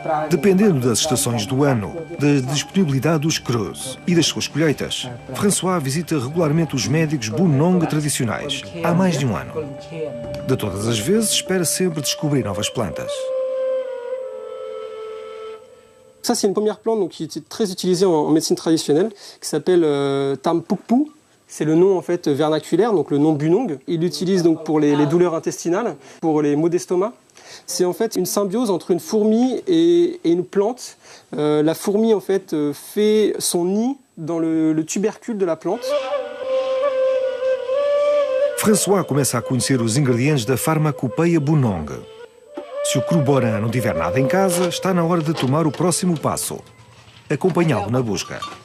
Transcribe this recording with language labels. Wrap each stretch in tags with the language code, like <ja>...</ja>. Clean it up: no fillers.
<pt>Dependendo das estações do ano, da disponibilidade dos crus e das suas colheitas, François visita regularmente os médicos Bunong tradicionais, há mais de um ano. De todas as vezes, espera sempre descobrir novas plantas.</pt> <fr>Ça, c'est une première plante donc, qui est très utilisée en médecine traditionnelle, qui s'appelle Tam Pukpu. C'est le nom en fait vernaculaire, donc le nom Bunong. Il l'utilise donc pour les douleurs intestinales, pour les maux d'estomac. C'est en fait une symbiose entre une fourmi et une plante. La fourmi en fait fait son nid dans le tubercule de la plante.</fr> <pt>François começa a conhecer os ingredientes da farmacopeia Bunong. Se o Cruboran não tiver nada em casa, está na hora de tomar o próximo passo: acompanhá-lo na busca.</pt>